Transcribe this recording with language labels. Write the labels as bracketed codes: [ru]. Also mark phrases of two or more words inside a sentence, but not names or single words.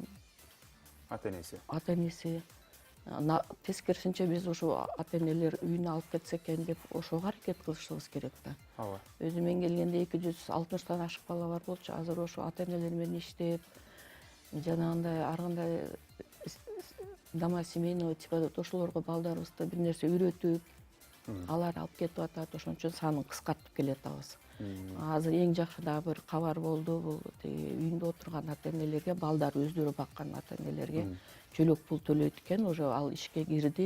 [ky] ата энеси. ата энеси тескерисинче биз ушу ата энелер үйүнө алып кетсе экен деп ошого аракет кылышыбыз керек да. Ооба. Өзү мен келгенде 260 ашык бала бар болчу. Азыр ошо ата энелер менен иштеп, жанагындай ар кандай [ru] дома семейного типа [ky] деп ошолорго балдарыбызды бир нерсе үйрөтүп, алар алып кетип атат. Ошон үчүн санын кыскартып келатабыз. Азыр эң жакшы дагы бир кабар болду. Бул үйүндө отурган ата энелерге, балдар өздөрү баккан ата энелерге чөлөк пул төлөйт экен. Уже ал ишке кирди.